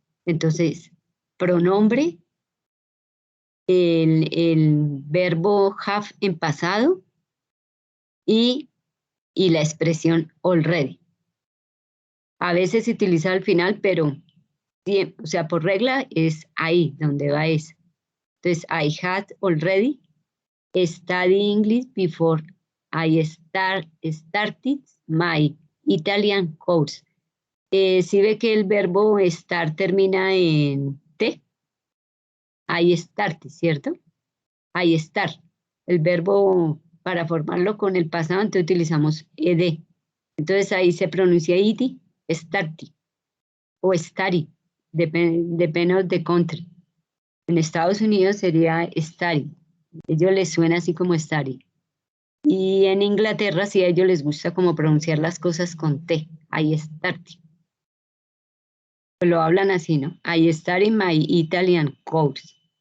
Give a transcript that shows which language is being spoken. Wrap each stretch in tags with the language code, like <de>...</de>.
<es>Entonces, pronombre, el verbo have en pasado y la expresión already. A veces se utiliza al final, pero, o sea, por regla es ahí donde va eso.</es> <en>Entonces, I had already studied English before I started my Italian course.</en> <es>Si ve que el verbo estar termina en T,</es> <en>I started,</en> <es>¿cierto?</es> <en>I start.</en> <es>El verbo para formarlo con el pasado, entonces utilizamos ed. Entonces ahí se pronuncia id, started o study, depende</es> <en>of the country.</en> <es>En Estados Unidos sería study. A ellos les suena así como study. Y en Inglaterra sí a ellos les gusta como pronunciar las cosas con T.</es> <en>I started.</en> <es>Lo hablan así, ¿no?</es> <en>I started my Italian course.</en>